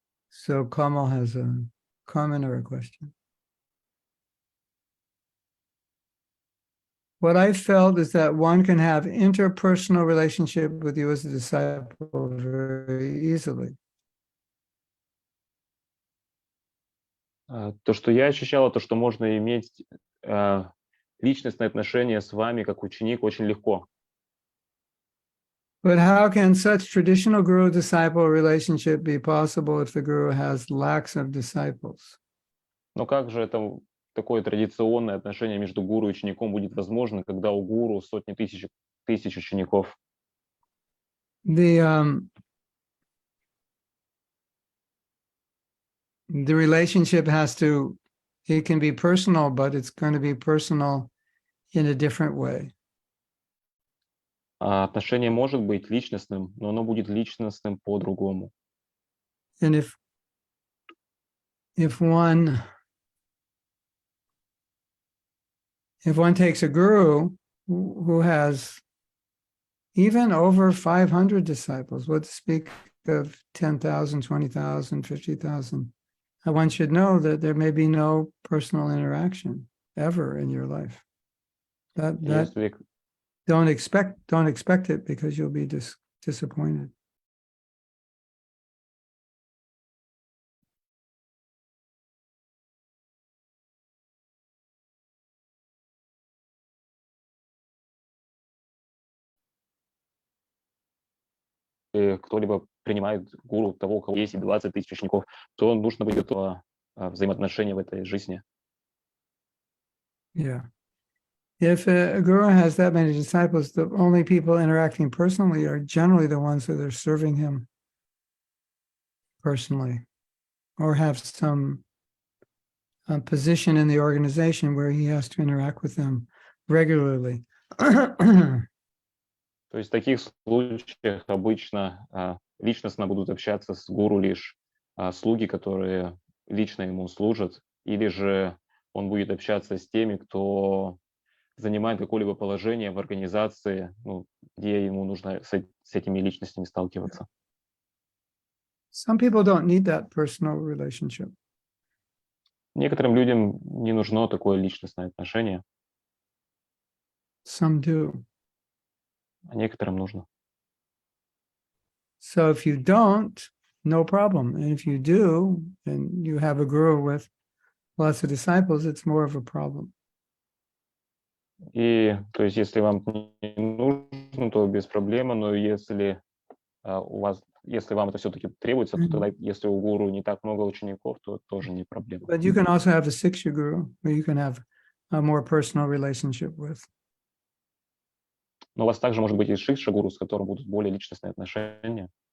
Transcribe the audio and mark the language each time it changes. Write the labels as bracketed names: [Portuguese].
[English] So Kamal has a comment or a question. What I felt is that one can have interpersonal relationship with you as a disciple very easily. [Russian] То, что я ощущала, то, что можно иметь личностные отношения с вами как ученик очень легко. [English] But how can such traditional guru-disciple relationship be possible if the guru has lacks of disciples? [Russian] Но как же это такое традиционное отношение между гуру и учеником будет возможно, когда у гуру сотни тысяч учеников? [English] The relationship it can be personal, but it's going to be personal in a different way. [Russian] Отношение может быть личностным, но оно будет личностным по-другому. [English] And if one takes a guru who has even over 500 disciples, what to speak of 10,000, 20,000, 50,000, one should know that there may be no personal interaction ever in your life. That [Russian] Если [English] don't expect it because you'll be disappointed. [Russian] кто-либо принимает гуру того, у кого есть 20 тысяч учеников, то нужно быть готовым взаимоотношения в этой жизни. [English] Yeah. If a guru has that many disciples, the only people interacting personally are generally the ones that are serving him personally or have some position in the organization where he has to interact with them regularly. [Russian] То есть в таких случаях обычно личностно будут общаться с гуру лишь слуги, которые лично ему служат, или же он будет общаться с теми, кто занимает какое-либо положение в организации, где ему нужно с этими личностями сталкиваться. [English] Some people don't need that personal relationship. [Russian] Некоторым людям не нужно такое личностное отношение, [English] Some do. [Russian] а некоторым нужно. [English] So if you don't, no problem. And if you do, and you have a guru with lots of disciples, it's more of a problem. [Russian] И то есть если вам не нужно, то без проблемы, но если если вам это все-таки требуется, то тогда, если у гуру не так много учеников, то тоже не проблема. [English] But you can also have a Siksha guru where you can have a more personal relationship with. [Russian] Но у вас также может быть и шикша гуру, с которым будут более личностные отношения.